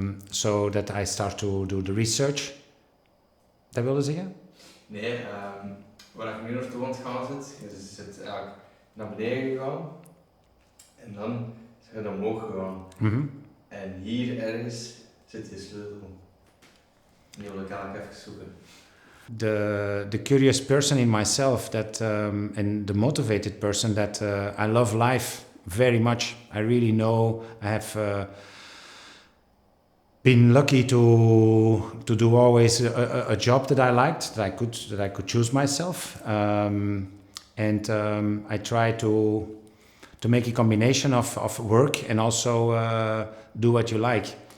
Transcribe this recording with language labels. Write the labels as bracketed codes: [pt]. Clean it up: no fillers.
[en] So that I start to do the research. [nl] Dat wilde zeggen? Nee, waar ik nu naartoe aan het gaan zit, je zit eigenlijk naar beneden gegaan en dan zijn je omhoog gegaan. Mm-hmm. En hier ergens zit je sleutel. Die wil ik eigenlijk even zoeken. [en] The curious person in myself that and the motivated person that I love life very much. I really know I have been lucky to do always a job that I liked, that I could choose myself, and I try to make a combination of work and also do what you like.